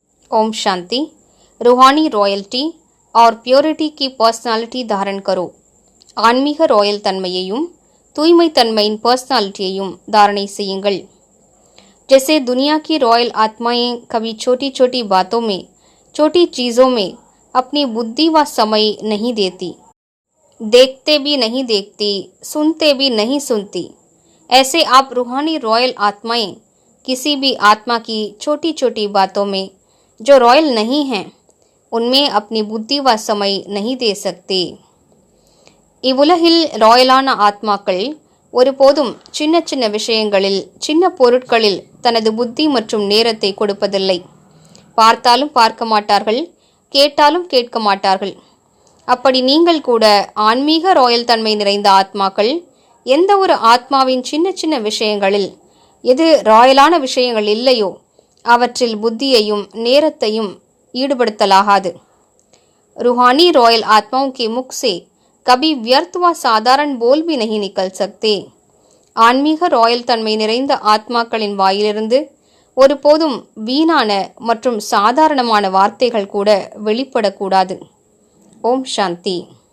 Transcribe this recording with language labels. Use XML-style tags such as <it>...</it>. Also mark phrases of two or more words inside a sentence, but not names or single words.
<hi>ओम शांति। रूहानी रॉयल्टी और प्योरिटी की पर्सनालिटी धारण करो।</hi> <ta>ஆன்மீக ராயல் தன்மையையும் தூய்மை தன்மையின் पर्सनालिटीयையும் धारणை செய்யுங்கள்।</ta> <hi>जैसे दुनिया की रॉयल आत्माएं कभी छोटी छोटी बातों में, छोटी चीज़ों में अपनी बुद्धि व समय नहीं देती, देखते भी नहीं देखती, सुनते भी नहीं सुनती, ऐसे आप रूहानी रॉयल आत्माएं किसी भी आत्मा की छोटी छोटी बातों में जो रॉयल नहीं हैं उनमें अपनी बुद्धि व समय नहीं दे सकते।</hi> <ta>இவ்வுலகில் ராயலான ஆத்மாக்கள் ஒருபோதும் சின்ன சின்ன விஷயங்களில், சின்ன பொருட்களில் தனது புத்தி மற்றும் நேரத்தை கொடுப்பதில்லை। பார்த்தாலும் பார்க்க மாட்டார்கள், கேட்டாலும் கேட்க மாட்டார்கள்। அப்படி நீங்கள் கூட ஆன்மீக ராயல் தன்மை நிறைந்த ஆத்மாக்கள் எந்த ஒரு ஆத்மாவின் சின்ன சின்ன விஷயங்களில் எது ராயலான விஷயங்கள் இல்லையோ அவற்றில் புத்தியையும் நேரத்தையும் ஈடுபடுத்தலாகாது।</ta> <hi>रूहानी रॉयल आत्माओं के मुख से कभी व्यर्थ व साधारण बोल भी नहीं निकल सकते।</hi> <ta>ஆன்மீக ராயல் தன்மை நிறைந்த ஆத்மாக்களின் வாயிலிருந்து ஒருபோதும் வீணான மற்றும் சாதாரணமான வார்த்தைகள் கூட வெளிப்படக்கூடாது। ஓம் சாந்தி।</ta>